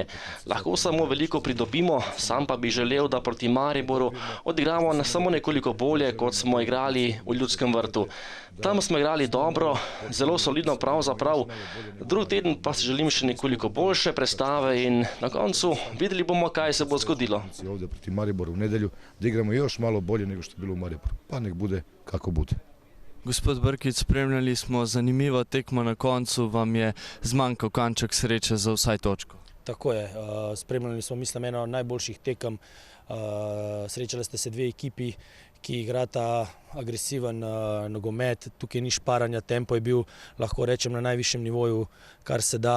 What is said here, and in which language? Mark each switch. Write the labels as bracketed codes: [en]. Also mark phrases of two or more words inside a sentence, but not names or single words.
[sl] Lahko samo veliko pridobimo, sam pa bi želel, da proti Mariboru odigramo samo nekoliko bolje, kot smo igrali v Ljudskem vrtu. Tam smo igrali dobro, zelo solidno pravzaprav. Drugi teden pa si želim še nekoliko boljše predstave in na koncu videli bomo, kaj se bo zgodilo. [hr] Ovdje proti Mariboru v nedelju da igramo još malo bolje nego što je bilo u Mariboru. Pa nek bude kako bude. [sl] Gospod Brkić, spremljali smo zanimivo tekmo na koncu, vam je zmanjkal kanček sreče za vsaj točko. Tako je, spremljali smo, mislim, eno najboljših tekem. Srečali ste se dve ekipi, ki igrata agresiven nogomet, tukaj ni šparanja, tempo je bil, lahko rečem, na najvišjem nivoju, kar se da.